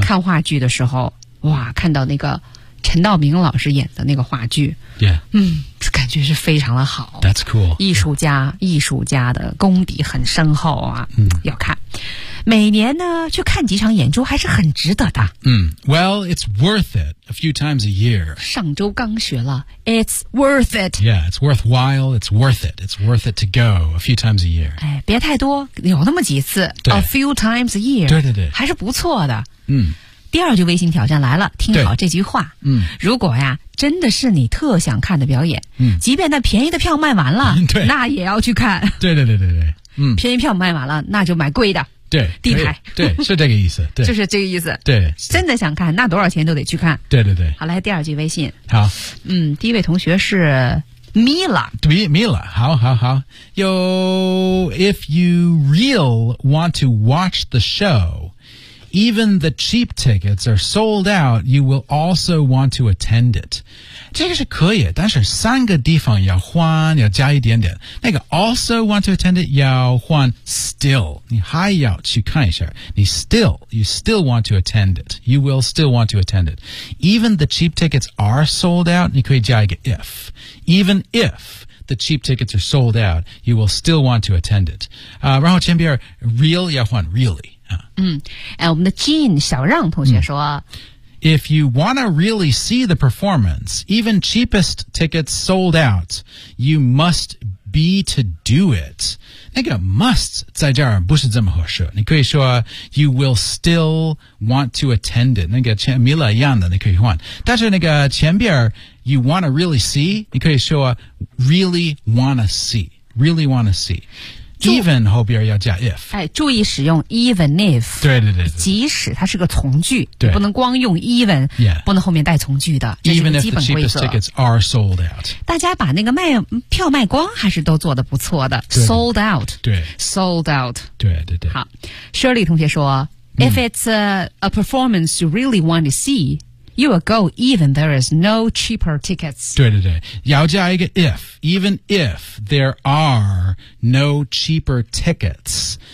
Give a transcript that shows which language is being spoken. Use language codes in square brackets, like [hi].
[zh] 看话剧的时候，哇，看到那个陈道明老师演的那个话剧。 [en] Yeah. [zh] 嗯，感觉是非常的好。 [en] That's cool. [zh] 艺术家、yeah. 艺术家的功底很深厚啊。嗯，要看。每年呢去看几场演出还是很值得的。 [en] 嗯 ,well, it's worth it a few times a year. [zh] 上周刚学了 , [en] it's worth it. Yeah, it's worthwhile, it's worth it, it's worth it to go a few times a year. [zh] 哎，别太多，有那么几次 , [en] a few times a year. [zh] 对对对。还是不错的。嗯。第二句微信挑战来了，听好这句话。嗯，如果呀真的是你特想看的表演，嗯，即便那便宜的票卖完了，对，那也要去看。对对对对对，嗯，便宜票卖完了，那就买贵的。对，地台。对，是这个意思。对，就是这个意思。对，真的想看，那多少钱都得去看。对对对。好，来第二句微信。好，嗯，第一位同学是Mila. Mila. 好好好。 [en] Yo, if you real want to watch the show. Even the cheap tickets are sold out, you will also want to attend it. [zh] 这个是可以，但是三个地方要换，要加一点点。那个 [en] also want to attend it, [zh] 要换 still. 你还要去看一下。 [en] 你 still, you still want to attend it. You will still want to attend it. Even the cheap tickets are sold out, [zh] 你可以加一个 [en] if. Even if... The cheap tickets are sold out. You will still want to attend it. [zh] 然后前边 real 要换 really. 我们的 Jean 小让同学说、 [en] If you want to really see the performance, even cheapest tickets sold out, you must be to do it. [zh] 那个 must 在这儿不是这么合适。你可以说 [en] you will still want to attend it. [zh] 那个前 Mila 一样的你可以换。但是那个前边 [en] You want to really see? [zh] 你可以说 [en] really want to see. Really want to see. [zh] Even 后边要加 if. 哎，注意使用 even if. 对对 对, 对。即使它是个从句，对，不能光用 even,、 [en] yeah. [zh] 不能后面带从句的。 [en] Even if the cheapest tickets are sold out. [zh] 大家把那个卖票卖光还是都做得不错的。 [en] Sold out. [zh] 对。 [en] Sold out. [zh] 对对对。 [en] 好 ,Shirley [zh] 同学说、 [en] if it's a performance you really want to see,You will go even there is no cheaper tickets. [zh] 对对对，要加一个 [en] if. Even if there are no cheaper tickets.